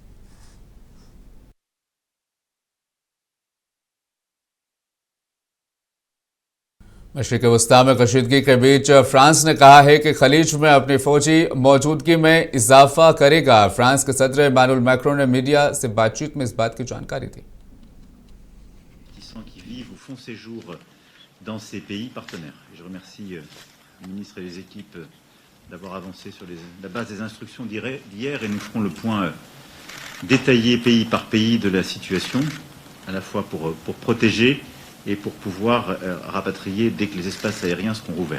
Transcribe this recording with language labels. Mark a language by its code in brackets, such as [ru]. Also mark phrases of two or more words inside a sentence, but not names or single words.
[ur] مشرق وسطیٰ میں کشیدگی کے بیچ فرانس نے کہا ہے کہ خلیج میں اپنی فوجی موجودگی میں اضافہ کرے گا. فرانس کے صدر ایمانوئل میکرون نے میڈیا سے بات چیت میں اس بات کی جانکاری دی. [fr] dans ces pays partenaires. Et je remercie le ministre et les équipes d'avoir avancé sur la base des instructions d'hier et nous ferons le point détaillé pays par pays de la situation, à la fois pour protéger et pour pouvoir rapatrier dès que les espaces aériens seront rouverts.